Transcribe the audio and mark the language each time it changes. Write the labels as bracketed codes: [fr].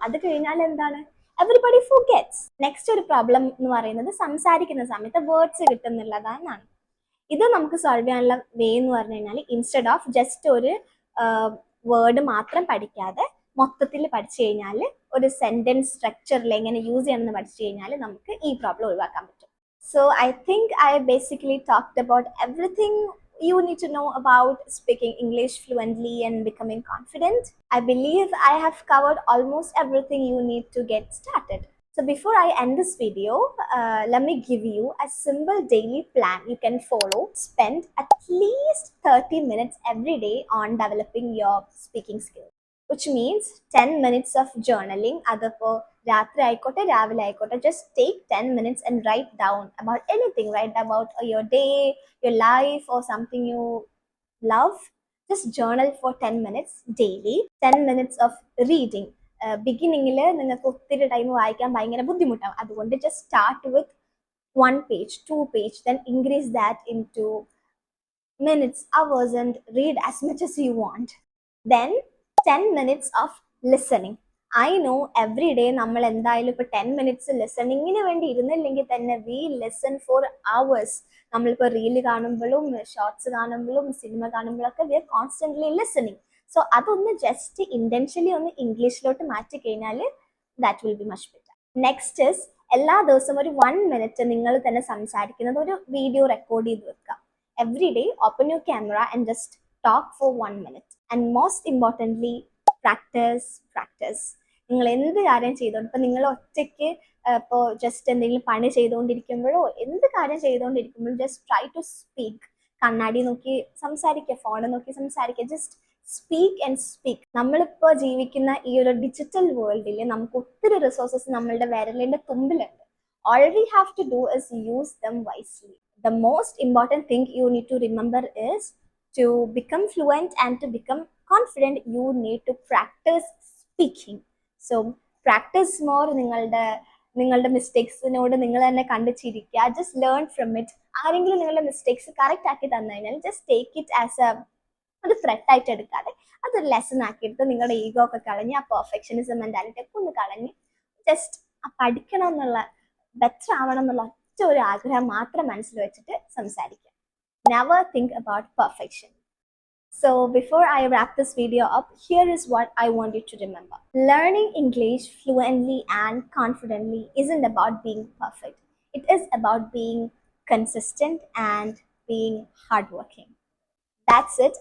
[ml] അത് കഴിഞ്ഞാൽ എന്താണ്, [en] Everybody forgets. [ml] നെക്സ്റ്റ് ഒരു പ്രോബ്ലം എന്ന് പറയുന്നത് സംസാരിക്കുന്ന സമയത്ത് വേർഡ്സ് കിട്ടുന്നില്ലതാണ്. ഇത് നമുക്ക് സോൾവ് ചെയ്യാനുള്ള വേ എന്ന് പറഞ്ഞു കഴിഞ്ഞാൽ, [en] instead of [ml] ജസ്റ്റ് ഒരു വേർഡ് മാത്രം പഠിക്കാതെ മൊത്തത്തിൽ പഠിച്ചു കഴിഞ്ഞാൽ, ഒരു സെന്റൻസ് സ്ട്രക്ചറിൽ എങ്ങനെ യൂസ് ചെയ്യണമെന്ന് പഠിച്ചു കഴിഞ്ഞാൽ നമുക്ക് ഈ പ്രോബ്ലം ഒഴിവാക്കാൻ പറ്റും. [en] So I think I basically talked about everything you need to know about speaking English fluently and becoming confident. I believe I have covered almost everything you need to get started. So before I end this video, let me give you a simple daily plan you can follow. Spend at least 30 minutes every day on developing your speaking skills, which means 10 minutes of journaling. [ml] Adappo രാത്രി ആയിക്കോട്ടെ രാവിലെ ആയിക്കോട്ടെ, [en] just take 10 minutes and write down about anything. Write about your day, your life, or something you love. Just journal for 10 minutes daily. 10 minutes of reading. [ml] ബിഗിനിങ്ങിൽ നിങ്ങൾക്ക് ഒത്തിരി time വായിക്കാൻ ഭയങ്കര ബുദ്ധിമുട്ടാവും. [en] അതുകൊണ്ട് just start with 1 page, 2 page, then increase that into minutes, hours, and read as much as you want. Then 10 minutes of listening. I know every day [ml] നമ്മൾ എന്തായാലും ഇപ്പോൾ [en] 10 minutes [ml] ലിസണിങ്ങിന് വേണ്ടി ഇരുന്നില്ലെങ്കിൽ തന്നെ [en] we listen for hours. [ml] നമ്മളിപ്പോൾ reel കാണുമ്പോഴും shorts കാണുമ്പോഴും cinema കാണുമ്പോഴൊക്കെ [en] we are constantly listening. [ml] So അതൊന്ന് ജസ്റ്റ് ഇന്റൻഷ്യലി ഒന്ന് ഇംഗ്ലീഷിലോട്ട് മാറ്റി കഴിഞ്ഞാൽ [en] that will be much better. Next is [ml] എല്ലാ ദിവസവും ഒരു 1 minute നിങ്ങൾ തന്നെ സംസാരിക്കുന്നത് ഒരു വീഡിയോ റെക്കോർഡ് ചെയ്ത് വെക്കുക. [en] Every day open your camera and just talk for 1 minute. And most importantly, practice. [ml] നിങ്ങൾ എന്ത് കാര്യം ചെയ്തോണ്ട്, ഇപ്പൊ നിങ്ങൾ ഒറ്റയ്ക്ക് ഇപ്പോൾ ജസ്റ്റ് എന്തെങ്കിലും പണി ചെയ്തുകൊണ്ടിരിക്കുമ്പോഴോ എന്ത് കാര്യം ചെയ്തുകൊണ്ടിരിക്കുമ്പോഴും [en] Just try to speak. [ml] കണ്ണാടി നോക്കി സംസാരിക്കുക, ഫോൺ നോക്കി സംസാരിക്കുക, [en] Just speak and speak. [ml] നമ്മളിപ്പോൾ ജീവിക്കുന്ന ഈ ഒരു ഡിജിറ്റൽ വേൾഡിൽ നമുക്ക് ഒത്തിരി റിസോഴ്സസ് നമ്മളുടെ വിരലിന്റെ തുമ്പിലുണ്ട്. [en] All we have to do is use them wisely. The most important thing you need to remember is to become fluent and to become confident, you need to practice speaking. So practice more. [ml] നിങ്ങളുടെ മിസ്റ്റേക്സിനോട് നിങ്ങൾ തന്നെ കണ്ടു ചിരിക്കുക. [en] Just learn from it. [ml] ആരെങ്കിലും നിങ്ങളുടെ mistakes correct ആക്കി തന്നു കഴിഞ്ഞാൽ [en] just take it as [ml] ഒരു ത്രെറ്റ് ആയിട്ട് എടുക്കാതെ അതൊരു ലെസൺ ആക്കിയെടുത്ത് നിങ്ങളുടെ ഈഗോ ഒക്കെ കളഞ്ഞ് ആ പെർഫെക്ഷനിസം മെന്റാലിറ്റി ഒക്കെ ഒന്ന് കളഞ്ഞ് ജസ്റ്റ് പഠിക്കണം എന്നുള്ള, ബെറ്റർ ആവണം എന്നുള്ള ഒറ്റ ഒരു ആഗ്രഹം മാത്രം മനസ്സിൽ വെച്ചിട്ട് സംസാരിക്കുക. [en] Never think about perfection. So before I wrap this video up, here is what I want you to remember. Learning English fluently and confidently isn't about being perfect. It is about being consistent and being hardworking. That's it.